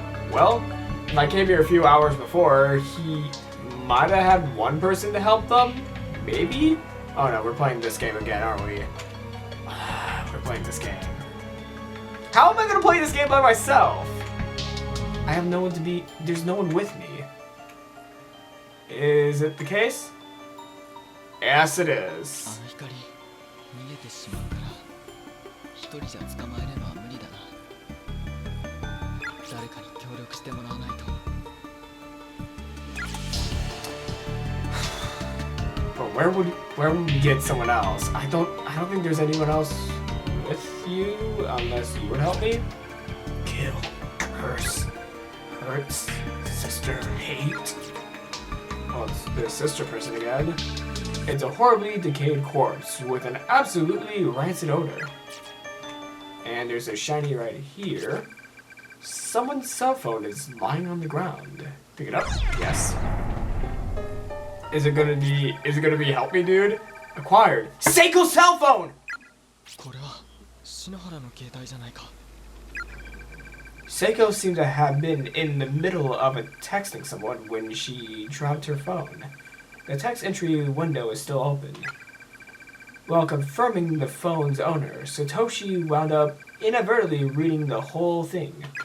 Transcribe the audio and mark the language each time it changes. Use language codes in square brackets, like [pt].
[en] Well, if I came here a few hours before, he might have had one person to help them? Maybe? Oh no, we're playing this game again, aren't we? We're playing this game. How am I gonna play this game by myself? I have no one to be, there's no one with me. Is it the case? Yes, it is. [ja] あの光逃げてしまうから一人じゃ捕まえるのは無理だな。誰かに協力してもらわないと。 [en] But where would we get someone else? I don't think there's anyone else with you unless you would help me. Kill, curse, hurts, sister, hate. Oh, it's the sister person again. It's a horribly decayed corpse with an absolutely rancid odor. And there's a shiny right here. Someone's cell phone is lying on the ground. Pick it up. Yes. Is it gonna be help me, dude? Acquired. Seiko's cell phone! [ja] これは篠原の携帯じゃないか。 [en] Seiko seemed to have been in the middle of texting someone when she dropped her phone. The text entry window is still open. While confirming the phone's owner, Satoshi wound up inadvertently reading the whole thing.